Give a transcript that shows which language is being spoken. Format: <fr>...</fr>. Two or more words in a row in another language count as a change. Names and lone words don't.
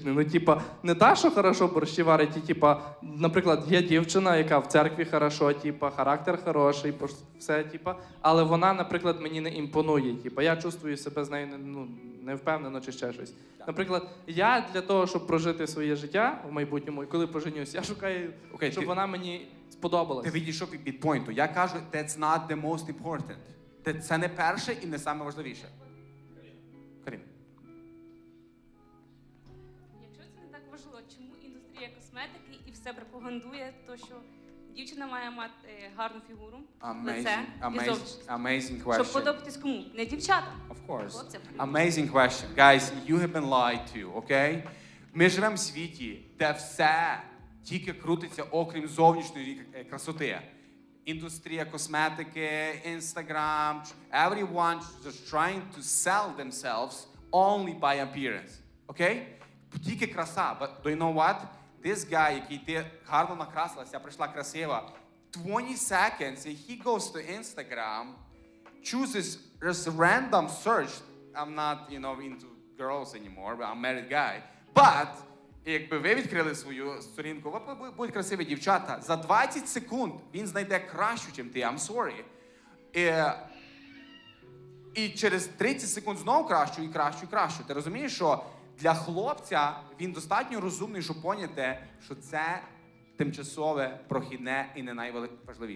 <uk>Ну, типа, не та, що хорошо борщі варить, і, типа, наприклад, є дівчина, яка в церкві хорошо, типа, характер хороший, все, типа, але вона, наприклад, мені не імпонує. Типа, я чувствую себе з нею не впевнено чи ще щось. Наприклад, я для того, щоб прожити своє життя в майбутньому, і коли поженюсь, я шукаю, щоб вона мені сподобалась. Ти відійшов від поінту. Я кажу,</uk> <en>that's not the most important.</en> <uk>Це не перше і не саме важливіше. Карін. Якщо це не так важливо, чому індустрія косметики і все пропагандує, то що дівчина має мати гарну фігуру, лице і зовнішність.</uk> <en>Amazing question.</en> <uk>Щоб подобатись кому? Не дівчатам.</uk> <en>Of course.</en> <uk>Хлопцям.</uk> <en>Amazing question. Guys, you have been lied to, okay?</en> <uk>Ми живемо в світі, де все тільки крутиться, окрім зовнішньої красоти. Індустрія косметики,</uk> <en>Instagram, everyone just trying to sell themselves only by appearance, okay?</en> <uk>Тільки краса,</uk> <en>but do you know what?</en> <uk>This guy, який ти гарно накрасилася, прийшла красива,</uk> <en>20 seconds, and he goes to Instagram, chooses just random search. I'm not, into girls anymore, but I'm a married guy. But,</en> <uk>якби ви відкрили свою сторінку, будуть красиві дівчата, за 20 секунд він знайде кращу, чим ти,</uk> <en>I'm sorry.</en> <uk>І через 30 секунд знову кращу, і кращу, і кращу. Ти розумієш, що для хлопця він достатньо розумний, щоб поняти, що це тимчасове, прохідне і не найважливіше.</uk>